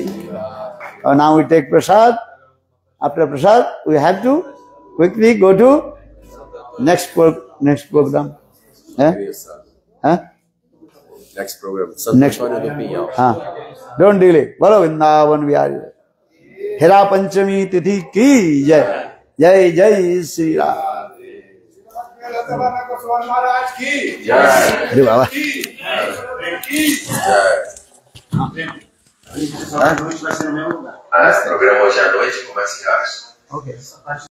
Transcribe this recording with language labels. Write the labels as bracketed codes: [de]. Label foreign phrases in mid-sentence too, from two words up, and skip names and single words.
[en] Now we take prasad. After prasad, we have to quickly go to next program. Next program. Next one do Pinhal. Don't delay. [hi] बोलो वृंदावन विहारी. हेरा पंचमी तिथि की जय. जय जय श्री राम. महाराज की जय. हरे बाबा. [pt] Programa hoje à noite começa às. Okay.